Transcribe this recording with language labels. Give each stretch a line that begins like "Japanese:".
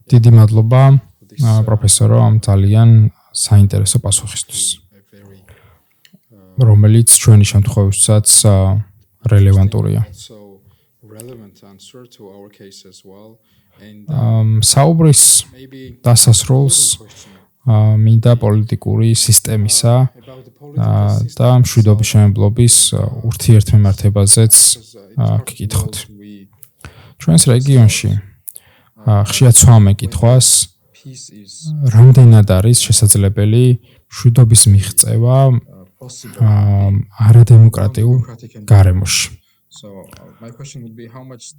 Georgian: დიდი მადლობა პროფესორო ამ ძალიან საინტერესო პასუხისთვის,
English: a very
Georgian: რომელიც ჩვენი შემთხვევაშიც რელევანტურია.
English: so relevant answer to our case as well. And
Georgian: საუბრის
English: maybe
Georgian: დასასრულს
English: question
Georgian: მინდა პოლიტიკური სისტემისა
English: about the political system.
Georgian: და მშვიდობის შემებლობის ურთიერთმემართებაზეც გკითხოთ.
English: We
Georgian: ჩვენს რეგიონში ხშირად სვამე კითხვას,
English: peace is
Georgian: რამდენად არის შესაძლებელი მშვიდობის მიღწევა
English: possible.
Georgian: არადემოკრატიულ გარემოში.
English: So my question would be how much